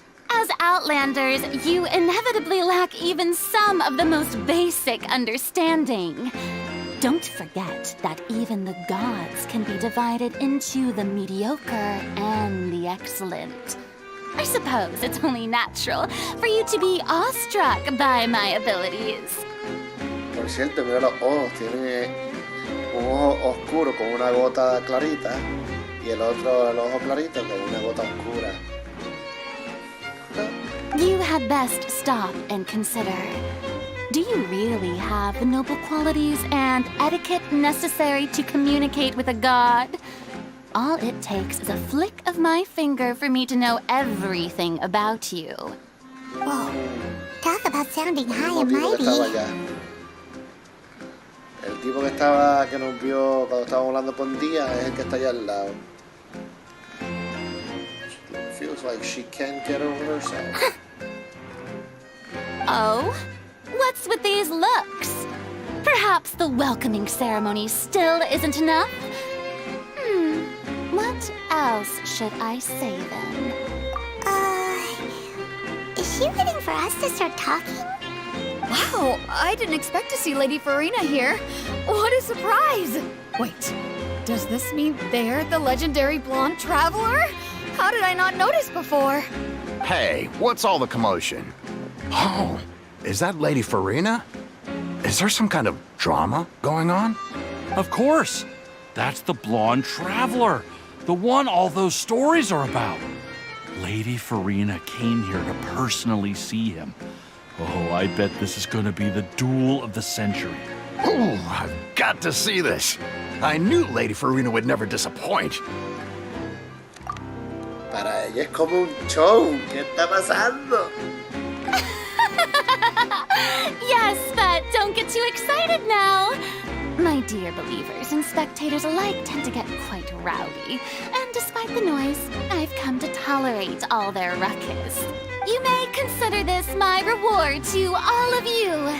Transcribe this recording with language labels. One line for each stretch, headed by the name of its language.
English: As Outlanders, you inevitably lack even some of the most basic understanding. Don't forget that even the gods can be divided into the mediocre and the excellent. I suppose it's only natural for you to be awestruck by my abilities.
Spanish: Por cierto, mira los ojos. Tiene un ojo oscuro con una gota clarita y el otro, el ojo clarito con una gota oscura.
English: You had best stop and consider. Do you really have the noble qualities and etiquette necessary to communicate with a god? All it takes is a flick of my finger for me to know everything about you. Whoa, talk about sounding high and
Spanish: El tipo que estaba
English: mighty.
Spanish: allá. El tipo que nos vio cuando estábamos hablando por día es el que está allá al lado.
English: Feels like she can't get over herself. Oh? What's with these looks? Perhaps the welcoming ceremony still isn't enough? What else should I say then? Is she waiting for us to start talking? Wow, I didn't expect to see Lady Farina here. What a surprise! Wait, does this mean they're the legendary blonde traveler? How did I not notice before? Hey, what's all the commotion? Oh, is that Lady Farina? Is there some kind of drama going on? Of course. That's the blonde traveler. The one all those stories are about. Lady Farina came here to personally see him. Oh, I bet this is gonna be the duel of the century. Oh, I've got to see this. I knew Lady Farina would never disappoint.
Spanish: Para ella es como un show. ¿Qué está pasando?
English: Yes, but don't get too excited now. My dear believers and spectators alike tend to get quite rowdy, and despite the noise, I've come to tolerate all their ruckus. You may consider this my reward to all of you.